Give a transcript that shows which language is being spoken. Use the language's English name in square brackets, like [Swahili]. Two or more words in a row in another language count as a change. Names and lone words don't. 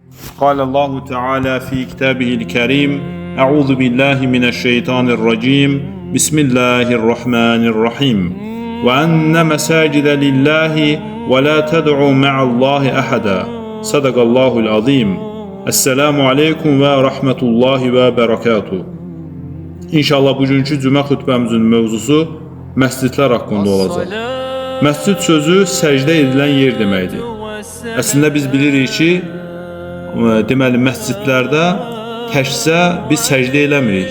[Arabic] قال الله تعالى في كتابه الكريم: أعوذ بالله من الشيطان الرجيم بسم الله الرحمن الرحيم وأن مساجد لله ولا تدعوا مع الله أحدا صدق الله العظيم. السلام عليكم ورحمة الله وبركاته. [Azerbaijani] İnşallah bugünkü cümə xutbəmizin mövzusu məscidlər haqqında olacaq. Məscid sözü səcdə edilən yer deməkdir. Əslində biz bilirik ki, deməli məscidlərdə təkcə biz səcdə eləmirik.